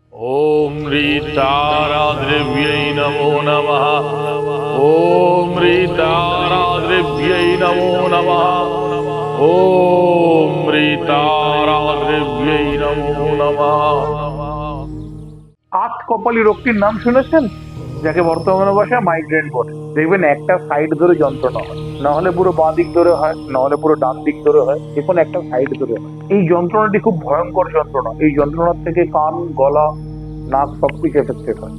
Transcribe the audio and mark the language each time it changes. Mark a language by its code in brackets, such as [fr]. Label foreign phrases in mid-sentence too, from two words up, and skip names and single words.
[sa] ओम ह्रीताराद्रव्यै नमो नमः। ओम ह्रीताराद्रव्यै नमो नमः। ओम ह्रीताराद्रव्यै नमो नमः। [bn] আট কপালি রোগটির নাম শুনেছেন? যাকে বর্তমানে ভাষায় মাইগ্রেন বলে। দেখবেন একটা সাইড ধরে যন্ত্রণা হয়, না হলে পুরো বাঁ দিক ধরে হয়, না হলে পুরো ডান দিক ধরে হয়, যে কোনো একটা সাইড ধরে হয়। এই যন্ত্রণাটি খুব ভয়ঙ্কর যন্ত্রণা। এই যন্ত্রণার থেকে কান, গলা, নাক সবকিছু এফেক্টেড হয়।